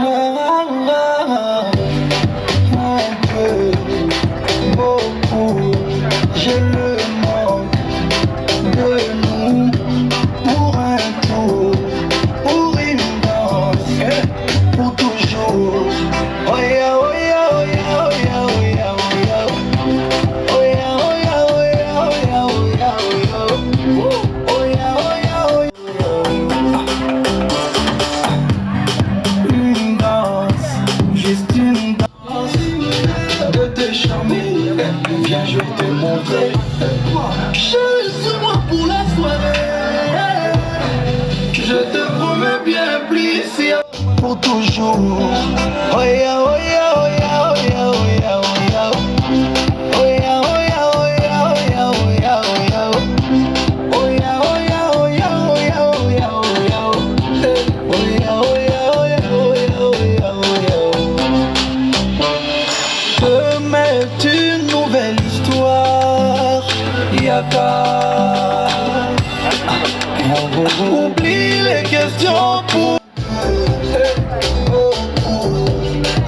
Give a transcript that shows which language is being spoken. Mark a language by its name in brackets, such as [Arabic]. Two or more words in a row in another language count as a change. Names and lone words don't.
[French] Un peu, beaucoup, j'ai le manque de nous. Pour un tour, pour une danse, pour toujours. [English] Oh yeah, oh yeah, oh yeah, oh yeah, oh yeah, oh yeah. Oh yeah, oh yeah, oh yeah, oh yeah, oh yeah, oh yeah. Oh yeah, oh yeah, oh yeah. [French] Une danse, juste une danse. De te charmer, viens je vais te montrer. Choisis-moi pour la soirée. Je te promets bien plus pour toujours. [English] Oh yeah, oh yeah, oh yeah, oh yeah, oh yeah, oh yeah. Oh yeah, oh yeah, oh yeah, oh yeah, oh yeah, oh yeah. Oh yeah, oh yeah, oh yeah, oh yeah, oh yeah, oh yeah. Oh yeah, oh yeah, oh yeah, oh yeah, oh yeah, oh yeah. [French] Demain est une nouvelle histoire. Yaka. Oublie les questions pour